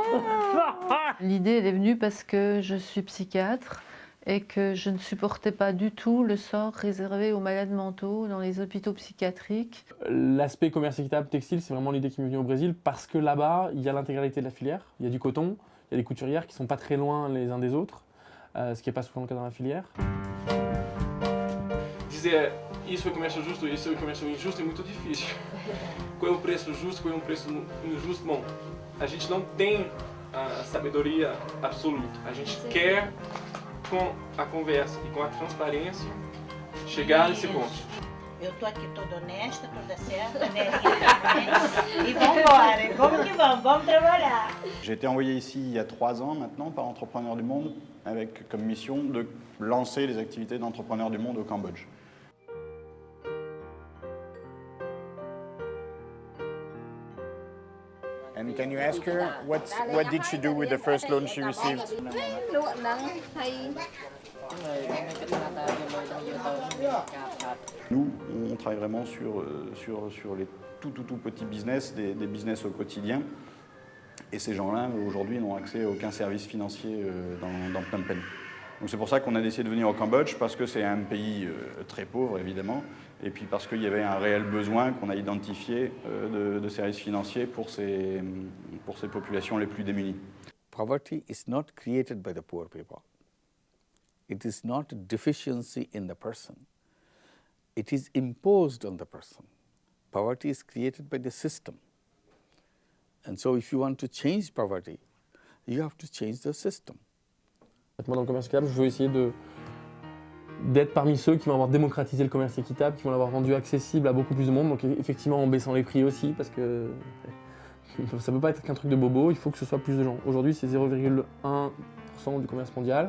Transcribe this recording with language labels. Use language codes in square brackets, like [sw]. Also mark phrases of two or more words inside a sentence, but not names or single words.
[fr] L'idée, elle est venue parce que je suis psychiatre et que je ne supportais pas du tout le sort réservé aux malades mentaux dans les hôpitaux psychiatriques. L'aspect commerce équitable textile, c'est vraiment l'idée qui m'est venue au Brésil parce que là-bas, il y a l'intégralité de la filière. Il y a du coton, il y a des couturières qui ne sont pas très loin les uns des autres, ce qui n'est pas souvent le cas dans la filière. [pt] Dizer isso é comércio justo, isso é comércio injusto é muito difícil. Qual é o preço justo, qual é o preço injusto? Bom, a gente não tem a sabedoria absoluta. A gente quer, com a conversa e com a transparência, chegar nesse ponto. Eu tô aqui toda honesta, toda certa, né? E vamos embora, vamos que vamos trabalhar. [fr] J'ai été envoyé ici il y a 3 ans maintenant par Entrepreneurs du Monde avec comme mission de lancer les activités d'Entrepreneurs du Monde au Cambodge. [en] And can you ask her what did she do with the first loan she received? [fr] Nous, on travaille vraiment sur les tout petits business, des business au quotidien. Et ces gens-là, aujourd'hui, n'ont accès à aucun service financier dans Phnom Penh. Donc c'est pour ça qu'on a décidé de venir au Cambodge, parce que c'est un pays très pauvre, évidemment, et puis parce qu'il y avait un réel besoin qu'on a identifié de services financiers pour ces populations les plus démunies. [en] Poverty is not created by the poor people. It is not a deficiency in the person. It is imposed on the person. Poverty is created by the system. And so if you want to change poverty, you have to change the system. [fr] Moi, dans le commerce équitable, je veux essayer d'être parmi ceux qui vont avoir démocratisé le commerce équitable, qui vont l'avoir rendu accessible à beaucoup plus de monde, donc effectivement en baissant les prix aussi, parce que ça ne peut pas être qu'un truc de bobo, il faut que ce soit plus de gens. Aujourd'hui, c'est 0,1% du commerce mondial.